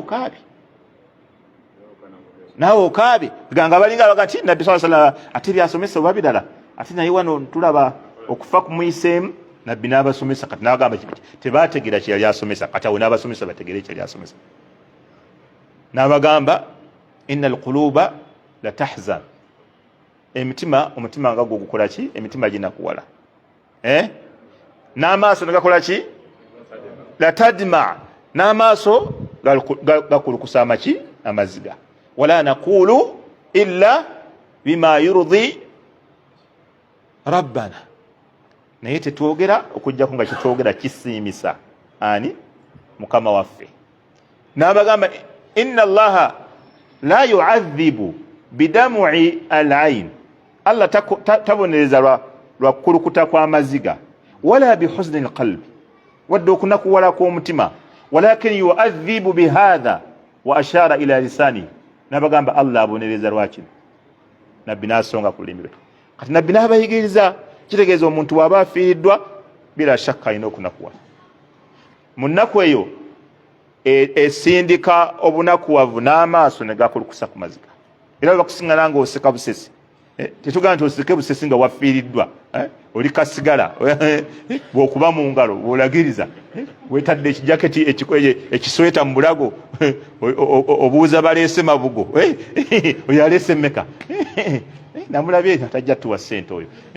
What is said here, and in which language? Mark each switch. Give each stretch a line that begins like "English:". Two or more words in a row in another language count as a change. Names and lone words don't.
Ganda: naawe okaabe ganga balinga baga nti nabbi sallallahu ate byasomesa oba birala ate naye wano tulaba okufa kumuyiseemu nabbi n'abasomesa kati n'abagamba tebaategeera kye yali asomesa kati awo n'abasomesa bategere kye yali asomesa n'abagamba
Arabic: إن القلوب لا تحزن
Ganda: omutima nga gukola ki emitima ginakuwala n'amaaso negakola ki
Arabic: لا تدمع
Ganda: n'amaaso gakulukusa amaki amaziga
Arabic: ولا نقول إلا بما يرضي
Ganda: rabbana naye tetwogera okujjako nga kitwogera kisiimisa ani mukama waffe n'abagamba
Arabic: إن الله لا يعذب بدمع العين
Ganda: allah tabonereza lwa kukulukuta kw'amaziga
Arabic: ولا بحزن القلب
Ganda: wadde okunakuwala kw'omutima
Arabic: ولكن يعذب بهذا وأشار إلى لسانه
Ganda: n'abagamba allah abonereza lwakino nabbi n'asonga ku lulimi lwe kati nabbi n'abayigiriza kitegeeza omuntu waba afiiriddwa
Arabic: بلا شك
Ganda: alina okunakuwala mu nnaku eyo esindika obunakuwavu n'amaaso ne gakulukusa ku maziga era bakusiŋŋana nga oseka busesi tetugamba nti oseke busesi nga wafiiriddwa oli kasigala bw'okuba mu ngalo bw'olagiriza weetadde ekijaketi ekisweta mu bulago obuuza baleese mabugo oyo aleese mmeka namulabye atajja tuwa ssente oyo